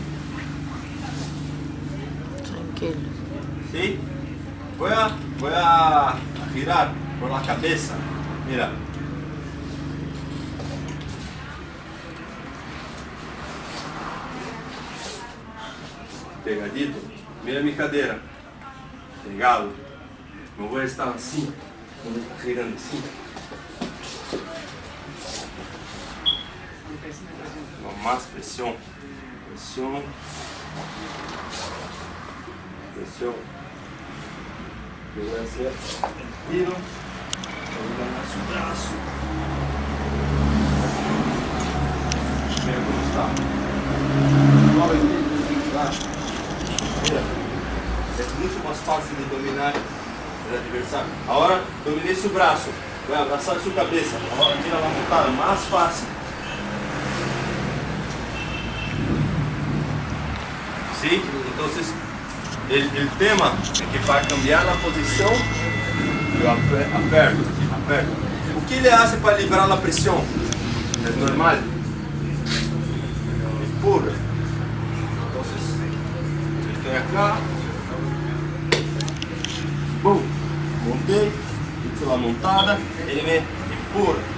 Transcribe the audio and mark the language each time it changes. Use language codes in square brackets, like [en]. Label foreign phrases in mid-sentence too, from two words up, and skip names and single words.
[es] Tranquilo. ¿Sí? Voy a girar por la cabeza. Mira. [pt] pegadito, mira minha cadeira, pegado, não vou estar assim, não vou estar girando assim. [es] Más presión, presión, presión. [pt] Eu vou [es] hacer tiro, [pt] vou dar su braço. [es] Mira como está. [pt] Mira, é muito mais fácil de dominar o adversário. Agora dominei seu braço, vai abraçar sua cabeça. Agora tira a montada, mais fácil. [es] ¿Sí? Entonces, el tema es que para cambiar la posición, [pt] yo aperto. O que ele hace para liberar a pressão? É normal. Empurra. Então, estou acá. Bum. Montei. Hice a montada. Ele me empurra.